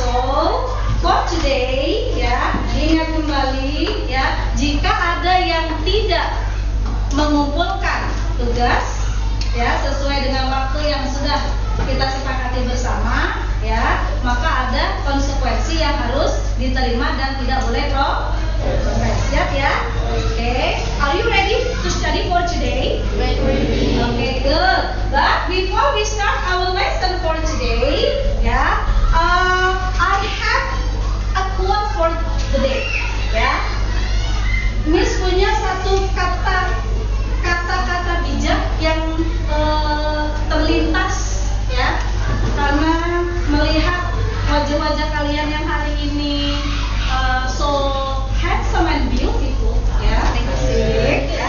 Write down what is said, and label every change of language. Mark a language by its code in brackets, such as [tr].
[en] So for today, [id] ya, diingat kembali, ya, jika ada yang tidak mengumpulkan tugas, ya, sesuai dengan waktu yang sudah kita sepakati bersama, ya, maka ada konsekuensi yang harus diterima dan tidak boleh progres. Siap ya? Okay. [en] Are you ready to study for today? Okay, good. But before we start our lesson for today, ya, I have a quote for today, ya. [id] Miss punya satu kata-kata bijak yang terlintas, ya, karena melihat wajah-wajah kalian yang hari ini [en] so handsome and beautiful, [id] ya, asik, ya.